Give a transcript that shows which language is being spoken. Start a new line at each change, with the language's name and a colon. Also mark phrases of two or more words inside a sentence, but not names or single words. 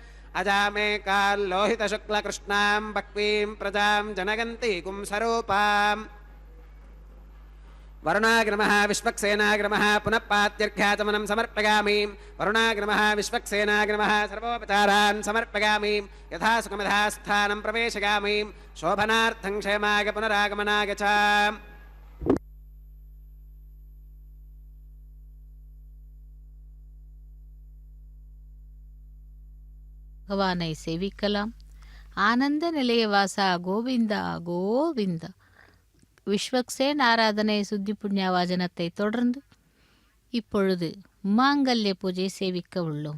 Sanskrit: अजामेकाल्लोहितशुक्लकृष्णां बह्वीं प्रजां जनगन्तीगुं स्वरूपाम् वरुणाग्रमः विश्वक्सेनाग्रमः पुनः पात्यर्घ्याचमनं समर्पयामि वरुणाग्रमः विश्वक्सेनाग्रमः सर्वोपचारान् समर्पयामि यथा सुखमधा स्थानं प्रवेशयामि शोभनार्थं क्षेमाय पुनरागमनाय च
Tamil: பகவானை சேவிக்கலாம். ஆனந்த நிலையவாசா கோவிந்தா கோவிந்தா. விஸ்வக்சேன் ஆராதனை சுத்தி புண்ணியவாஜனத்தை தொடர்ந்து இப்பொழுது மாங்கல்ய பூஜை சேவிக்க உள்ளோம்.